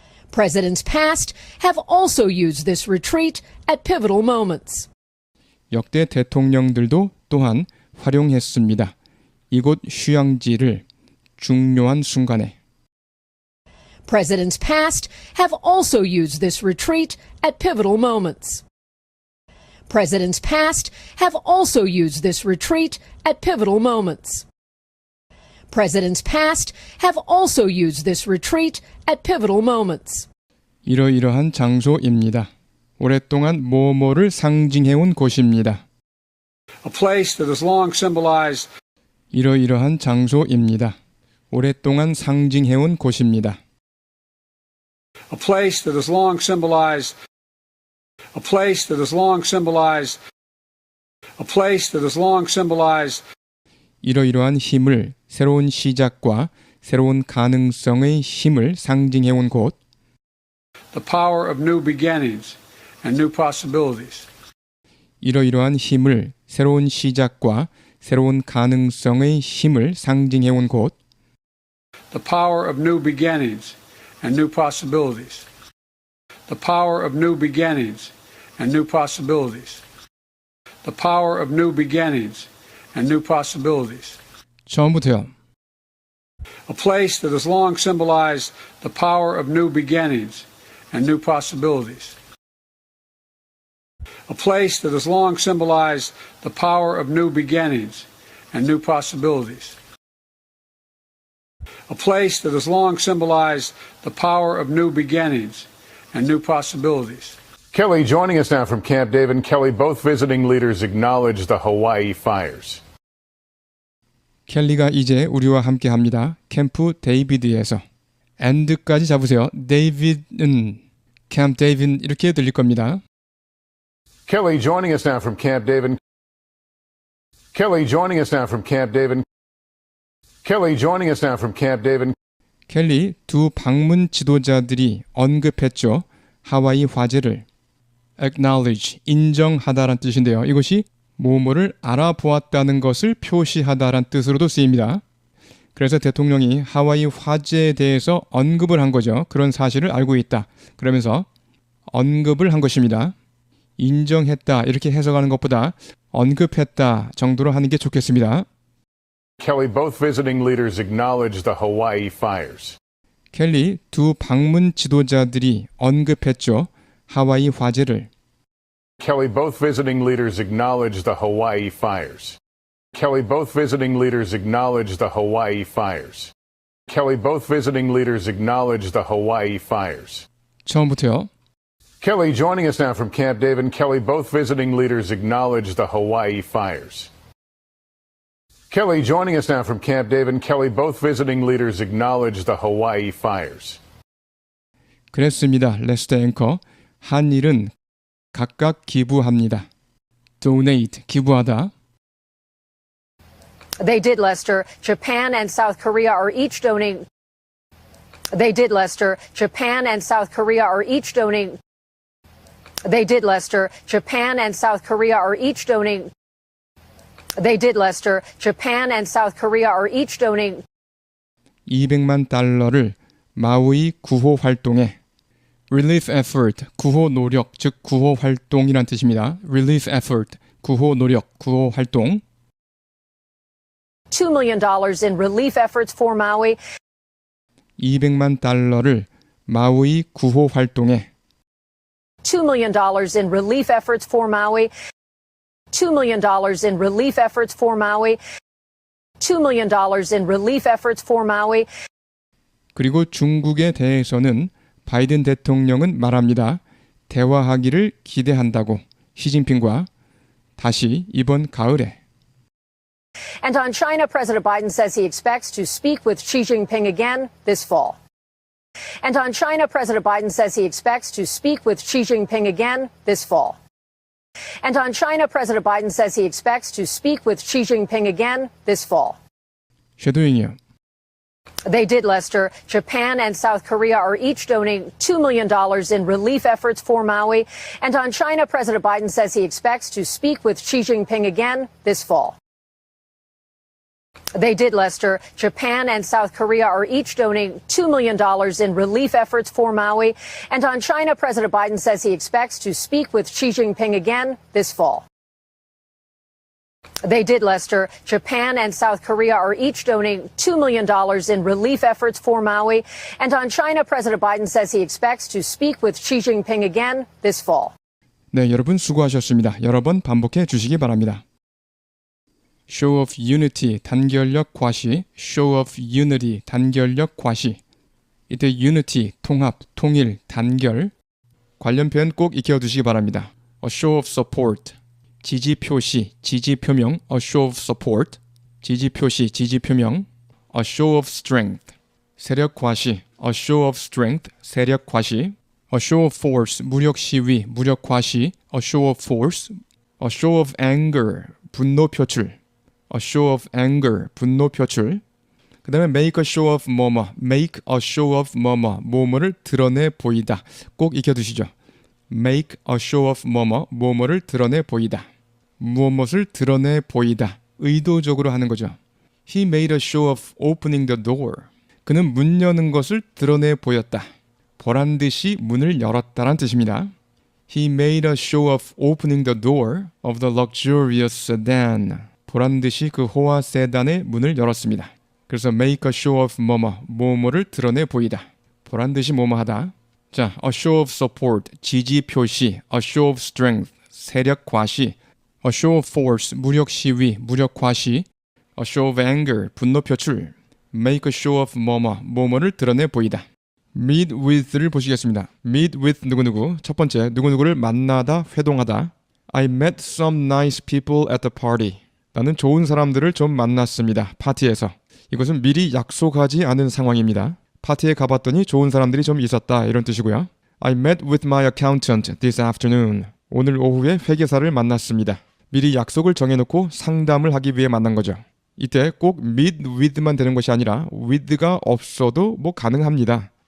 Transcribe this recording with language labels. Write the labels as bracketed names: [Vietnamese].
[English] Presidents past have also used this retreat at pivotal moments. [Korean] 역대 대통령들도 또한 활용했습니다. 이곳 휴양지를 중요한 순간에. [English] Presidents past have also used this retreat at pivotal moments. Presidents past have also used this retreat at pivotal moments. Presidents past have also used this retreat at pivotal moments. [Korean] 이러이러한 장소입니다. 오랫동안 뭐뭐를 상징해온 곳입니다. [English] A place that has long symbolized [Korean] 이러이러한 장소입니다. 오랫동안 상징해온 곳입니다. [English] A place that has long symbolized a place that has long symbolized a place that has long symbolized [Korean] 이러이러한 힘을 새로운 시작과 새로운 가능성의 힘을 상징해온 곳 [English] the power of new beginnings and new possibilities. [Korean] 이러이러한 힘을 새로운 시작과 새로운 가능성의 힘을 상징해온 곳 [English] The power of new beginnings and new possibilities. The power of new beginnings and new possibilities. The power of new beginnings and new possibilities. [Korean] 처음부터요. [English] A place that has long symbolized the power of new beginnings and new possibilities. A place that has long symbolized the power of new beginnings and new possibilities. A place that has long symbolized the power of new beginnings and new possibilities. Kelly joining us now from Camp David. Kelly, both visiting leaders acknowledged the Hawaii fires. [Korean] 켈리가 이제 우리와 함께합니다. 캠프 데이비드에서. and까지 잡으세요. 데이비드는 캠프 데이비드 이렇게 들릴 겁니다. [English] Kelly joining us now from Camp David. Kelly joining us now from Camp David. Kelly joining us now from Camp David. [Korean] 켈리 두 방문 지도자들이 언급했죠. 하와이 화재를 acknowledge, 인정하다란 뜻인데요. 이것이 뭐뭐를 알아보았다는 것을 표시하다란 뜻으로도 쓰입니다. 그래서 대통령이 하와이 화재에 대해서 언급을 한 거죠. 그런 사실을 알고 있다. 그러면서 언급을 한 것입니다. 인정했다 이렇게 해석하는 것보다 언급했다 정도로 하는 게 좋겠습니다. [English] Kelly, both visiting leaders acknowledged the Hawaii fires. [Korean] 켈리 두 방문 지도자들이 언급했죠. 하와이 화재를. [English] Kelly, both visiting leaders acknowledged the Hawaii fires. Kelly, both visiting leaders acknowledged the Hawaii fires. Kelly, both visiting leaders acknowledged the Hawaii fires. [Korean] 처음부터요. [English] Kelly joining us now from Camp David. Kelly, both visiting leaders acknowledged the Hawaii fires. Kelly joining us now from Camp David. Kelly, both visiting leaders acknowledged the Hawaii fires. [Korean] 그랬습니다. 레스터 앵커. 한일은 각각 기부합니다. donate, 기부하다. [English] They did, Lester. Japan and South Korea are each donating. They did, Lester. Japan and South Korea are each donating. They did, Lester. Japan and South Korea are each donating. They did, Lester. Japan and South Korea are each donating. [Korean] 200만 달러를 마우이 구호 활동에 [English] relief effort, [Korean] 구호 노력, 즉 구호 활동이란 뜻입니다. [English] relief effort, [Korean] 구호 노력, 구호 활동. [English] $2 million in relief efforts for Maui. [Korean] 200만 달러를 마우이 구호 활동에 [English] $2 million in relief efforts for Maui. $2 million in relief efforts for Maui. $2 million in relief efforts for Maui. [Korean] 그리고 중국에 대해서는 바이든 대통령은 말합니다. 대화하기를 기대한다고 시진핑과 다시 이번 가을에. [English] And on China, President Biden says he expects to speak with Xi Jinping again this fall. And on China, President Biden says he expects to speak with Xi Jinping again this fall. And on China, President Biden says he expects to speak with Xi Jinping again this fall. [Korean] 쉐도잉이요. [English] They did, Lester. Japan and South Korea are each donating $2 million in relief efforts for Maui. And on China, President Biden says he expects to speak with Xi Jinping again this fall. They did, Lester. Japan and South Korea are each donating $2 million in relief efforts for Maui. And on China, President Biden says he expects to speak with Xi Jinping again this fall. They did, Lester. Japan and South Korea are each donating $2 million in relief efforts for Maui. And on China, President Biden says he expects to speak with Xi Jinping again this fall. [Korean] 네, 여러분 수고하셨습니다. 여러 번 반복해 주시기 바랍니다. [English] Show of Unity, [Korean] 단결력 과시. [English] Show of Unity, 단결력 과시. [Korean] 이때 Unity, 통합, 통일, 단결. 관련 표현 꼭 익혀두시기 바랍니다. [English] A show of support, [Korean] 지지 표시, 지지 표명, [English] a show of support. [Korean] 지지 표시, 지지 표명. [English] A show of strength. [Korean] 세력 과시. [English] A show of strength. [Korean] 세력 과시. [English] A show of force. [Korean] 무력 시위, 무력 과시. [English] A show of force. A show of anger. [Korean] 분노 표출. [English] A show of anger. [Korean] 분노 표출. 그 다음에 [English] make a show of 뭐뭐. Make a show of 뭐뭐. [Korean] 뭐뭐를 드러내 보이다. 꼭 익혀두시죠. [English] Make a show of 뭐뭐. [Korean] 뭐뭐를 드러내 보이다. 무엇을 드러내 보이다. 의도적으로 하는 거죠. [English] He made a show of opening the door. [Korean] 그는 문 여는 것을 드러내 보였다. 보란듯이 문을 열었다란 뜻입니다. [English] He made a show of opening the door of the luxurious sedan. [Korean] 보란듯이 그 호화 세단의 문을 열었습니다. 그래서 [English] make a show of [Korean] 뭐뭐를 드러내 보이다. 보란듯이 뭐뭐하다. 자, a show of support, 지지 표시, a show of strength, 세력 과시, a show of force, 무력 시위, 무력 과시, a show of anger, 분노 표출, make a show of 뭐뭐를 드러내 보이다. meet with를 보시겠습니다. meet with 누구누구. 첫 번째, 누구누구를 만나다, 회동하다. [English] I met some nice people at the party. [Korean] 나는 좋은 사람들을 좀 만났습니다. 파티에서. 이것은 미리 약속하지 않은 상황입니다. 파티에 가봤더니 좋은 사람들이 좀 있었다 이런 뜻이고요. [English] I met with my accountant this afternoon. [Korean] 오늘 오후에 회계사를 만났습니다. 미리 약속을 정해놓고 상담을 하기 위해 만난 거죠. 이때 꼭 meet with만 되는 것이 아니라 with가 없어도 뭐 가능합니다.